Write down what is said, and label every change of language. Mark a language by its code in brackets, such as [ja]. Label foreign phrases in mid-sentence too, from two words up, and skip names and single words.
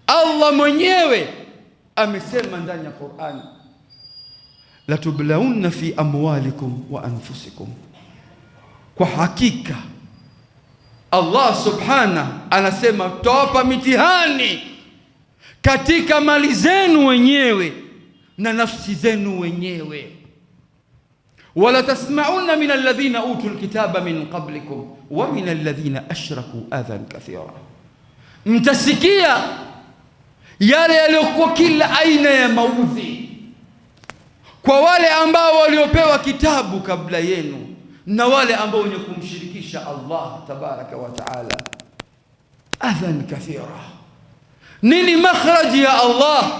[sw] Allah mwenyewe amesema ndani ya Qur'an, [ar] لتبلون في أموالكم وأنفسكم. [sw] Kwa hakika Allah subhana anasema tutawapa mitihani katika mali zenu wenyewe na nafsi zenu wenyewe. [ar] ولتسمعن من الذين أوتوا الكتاب من قبلكم ومن الذين أشركوا أذى كثيرا. [sw] Mtasikia yale yaliyokuwa kila aina ya maudhi kwa wale ambao waliopewa kitabu kabla yenu na wale ambao wenye kumshirikisha Allah [ar] تبارك وتعالى. أذى كثيرا. [sw] Nini makhraji ya Allah?